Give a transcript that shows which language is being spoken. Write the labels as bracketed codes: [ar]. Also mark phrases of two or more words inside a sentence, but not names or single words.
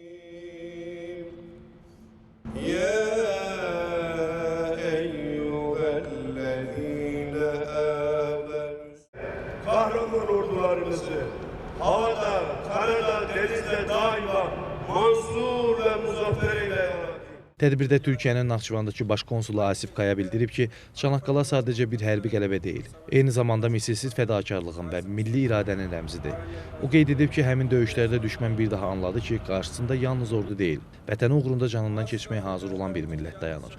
[tr] Kahraman ordularımızı havada, karada, denizde daima mansur ve muzaffer eyle. [az] Tədbirdə Türkiyənin Naxçıvandakı baş konsulu Asif Kaya bildirib ki, Çanaqqala sadəcə bir hərbi qələbə deyil, eyni zamanda misilsiz fədakarlığın və milli iradənin rəmzidir. O qeyd edib ki, həmin döyüşlərdə düşmən bir daha anladı ki, qarşısında yalnız ordu deyil, vətəni uğrunda canından keçməyə hazır olan bir millət dayanır.